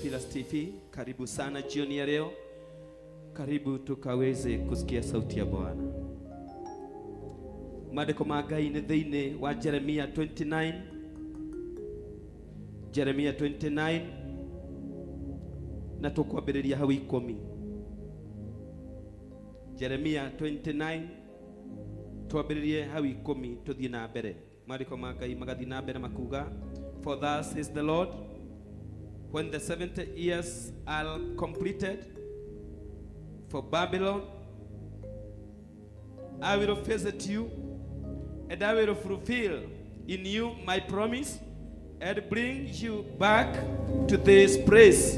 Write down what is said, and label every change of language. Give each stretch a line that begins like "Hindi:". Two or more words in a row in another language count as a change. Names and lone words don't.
Swahili: TV, karibu sana jioni ya leo. Karibu tukaweze kusikia sauti ya Bwana.
Kikuyu: Maandiko ma Ngai nĩ thĩinĩ wa Jeremia 29. Jeremia 29 na tukwambĩrĩria hau 10. Jeremia 29 twambĩrĩrie hau 10 tuthiĩ na mbere. Maandiko ma Ngai magathi na mbere makuga,
English: for thus says the Lord, when the 70 years are completed for Babylon, I will visit you, and I will fulfill in you my promise, and bring you back to this place.